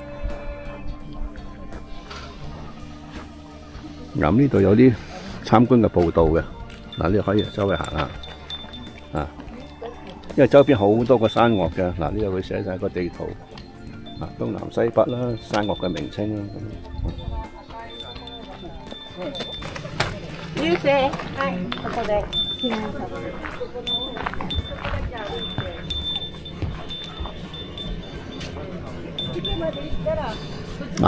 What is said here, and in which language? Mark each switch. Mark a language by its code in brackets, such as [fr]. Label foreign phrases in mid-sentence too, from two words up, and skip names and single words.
[yue] 咁呢度有啲參觀嘅步道嘅，嗱呢度可以周圍行下啊，因為周邊好多個山岳嘅，嗱呢度佢寫晒個地圖，啊東南西北啦，山岳嘅名稱啦。優勢， [ja] はい、ここで記念撮影。